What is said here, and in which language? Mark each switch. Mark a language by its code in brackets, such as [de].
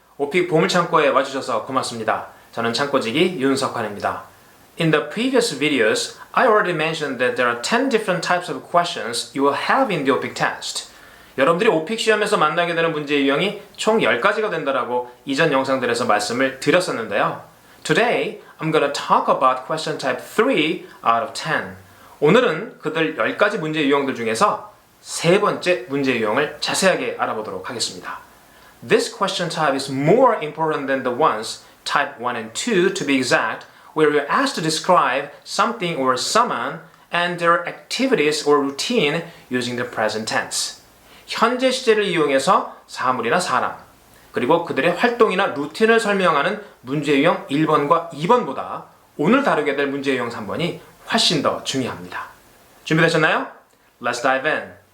[ko] 오픽 보물창고에 와주셔서 고맙습니다. 저는 창고지기 윤석환입니다. [en] In the previous videos, I already mentioned that there are 10 different types of questions you will have in the OPIC test. [ko] 여러분들이 OPIC 시험에서 만나게 되는 문제 유형이 총 10가지가 된다라고 이전 영상들에서 말씀을 드렸었는데요. [en] Today, I'm gonna talk about question type 3 out of 10. [ko] 오늘은 그들 10가지 문제 유형들 중에서 세 번째 문제 유형을 자세하게 알아보도록 하겠습니다. [en] This question type is more important than the ones, type 1 and 2 to be exact, where you're asked to describe something or someone and their activities or routine using the present tense. [ko] 현재 시제를 이용해서 사물이나 사람, 그리고 그들의 활동이나 루틴을 설명하는 문제 유형 1번과 2번보다 오늘 다루게 될 문제 유형 3번이 훨씬 더 중요합니다. 준비되셨나요? [en] Let's dive in.